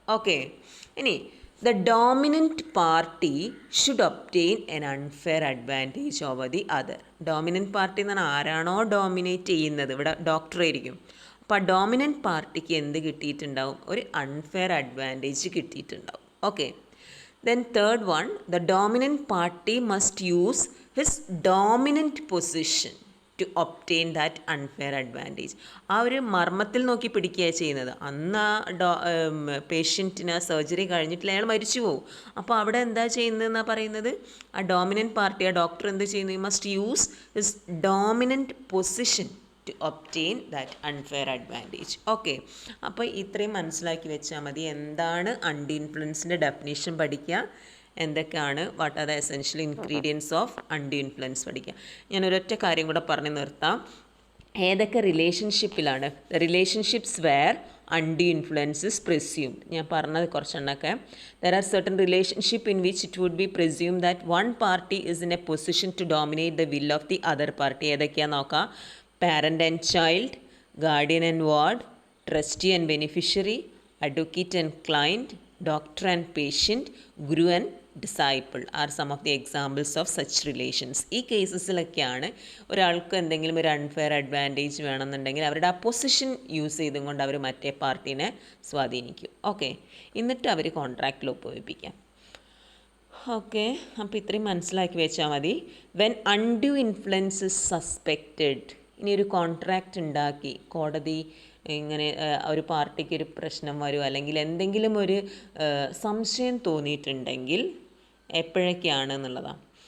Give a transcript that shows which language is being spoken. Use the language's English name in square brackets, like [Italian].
[English] Okay, ഇനി the dominant party should obtain an unfair advantage over the other. [Malayalam] Dominant party എന്ന് പറഞ്ഞാൽ ആരാണോ dominate ചെയ്യുന്നത്, ഇവിടെ ഡോക്ടർ ആയിരിക്കും. അപ്പോൾ ആ ഡോമിനൻറ്റ് പാർട്ടിക്ക് എന്ത് കിട്ടിയിട്ടുണ്ടാവും? ഒരു അൺഫെയർ അഡ്വാൻറ്റേജ് കിട്ടിയിട്ടുണ്ടാവും. [English] Okay, then third one, the dominant party must use his dominant position to obtain that unfair advantage. [Malayalam] ആ ഒരു മർമ്മത്തിൽ നോക്കി പിടിക്കുക ചെയ്യുന്നത്. അന്ന് പേഷ്യൻറ്റിന് സർജറി കഴിഞ്ഞിട്ടില്ല, അയാൾ മരിച്ചു പോകും. അപ്പോൾ അവിടെ എന്താ ചെയ്യുന്നതെന്നാണ് പറയുന്നത്? ആ ഡോമിനൻറ്റ് പാർട്ടി, ആ ഡോക്ടർ എന്ത് ചെയ്യുന്നു? [English] You must use his dominant position to obtain that unfair advantage. [Malayalam] Okay, അപ്പോൾ ഇത്രയും മനസ്സിലാക്കി വെച്ചാൽ മതി. എന്താണ് അൺഡ്യൂ ഇൻഫ്ലുവൻസിൻ്റെ ഡെഫിനേഷൻ പഠിക്കുക, എന്തൊക്കെയാണ് [English] what are the essential ingredients of undue influence [Malayalam] പഠിക്കുക. ഞാൻ ഒരൊറ്റ കാര്യം കൂടെ പറഞ്ഞ് നിർത്താം. ഏതൊക്കെ റിലേഷൻഷിപ്പിലാണ്? [English] Relationships where undue influence is presumed. [Malayalam] ഞാൻ പറഞ്ഞത് കുറച്ചെണ്ണൊക്കെ. [English] There are certain relationship in which it would be presumed that one party is in a position to dominate the will of the other party. [Malayalam] ഏതൊക്കെയാണെന്ന് നോക്കാം. [English] Parent and child, guardian and ward, trustee and beneficiary, advocate and client, doctor and patient, guru and disciple are some of the examples of such relations. [Malayalam] ഈ കേസസിലൊക്കെയാണ് ഒരാൾക്ക് എന്തെങ്കിലും ഒരു unfair advantage വേണമെന്നുണ്ടെങ്കിൽ അവരുടെ ആ position use ചെയ്തും കൊണ്ട് അവർ മറ്റേ പാർട്ടീനെ സ്വാധീനിക്കും. ഓക്കെ, എന്നിട്ട് അവർ കോൺട്രാക്റ്റിൽ ഒപ്പുവെപ്പിക്കാം. ഓക്കെ, അപ്പോൾ ഇത്രയും മനസ്സിലാക്കി വെച്ചാൽ മതി. [English] when undue influence is suspected, [Malayalam] ഇനി ഒരു കോൺട്രാക്റ്റ് ഉണ്ടാക്കി കോടതി ഇങ്ങനെ ഒരു പാർട്ടിക്ക് ഒരു പ്രശ്നം വരും അല്ലെങ്കിൽ എന്തെങ്കിലും ഒരു സംശയം തോന്നിയിട്ടുണ്ടെങ്കിൽ എപ്പോഴൊക്കെയാണ് എന്നുള്ളതാണ്.